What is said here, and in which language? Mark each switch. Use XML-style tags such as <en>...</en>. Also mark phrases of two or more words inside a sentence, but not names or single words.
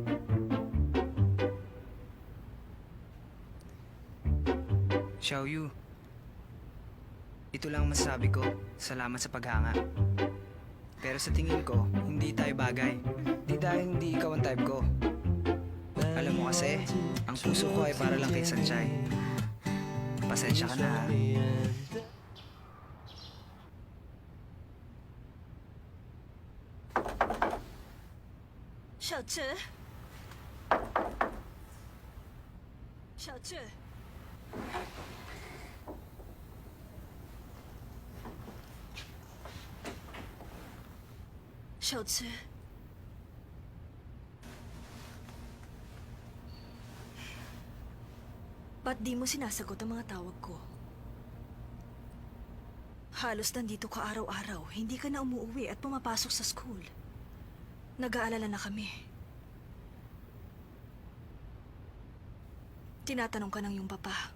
<tl>Xiaoyu, ito lang ang masasabi ko. Salamat sa paghanga. Pero sa tingin ko, hindi tayo bagay. Di dahil hindi ikaw ang type ko. Alam mo kasi, ang puso ko ay para lang kay Sanchay. Pasensya ka na ha. 小智，小智，小智，ba't di mo sinasagot ang mga tawag ko? Halos nandito ka araw-araw, hindi ka na umuwi at pumapasok sa school. Nag-aalala na kami. Tinatanong ka ng iyong papa.</tl>